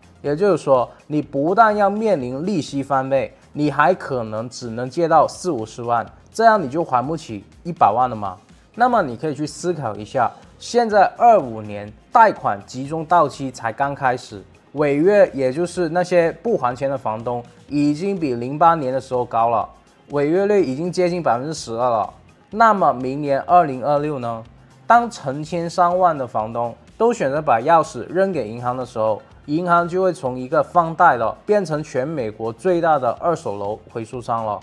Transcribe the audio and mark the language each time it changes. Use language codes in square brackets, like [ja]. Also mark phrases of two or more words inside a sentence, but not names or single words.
[zh] 也就是說，你不但要面臨利息翻倍，你還可能只能借到40-50萬，這樣你就還不起100萬了嘛。那麼你可以去思考一下，現在25年貸款集中到期才剛開始，違約也就是那些不還錢的房東已經比08年的時候高了，違約率已經接近12%了。那麼明年2026呢？當成千上萬的房東都選擇把鑰匙扔給銀行的時候，銀行就會從一個放貸的變成全美國最大的二手樓回收商了。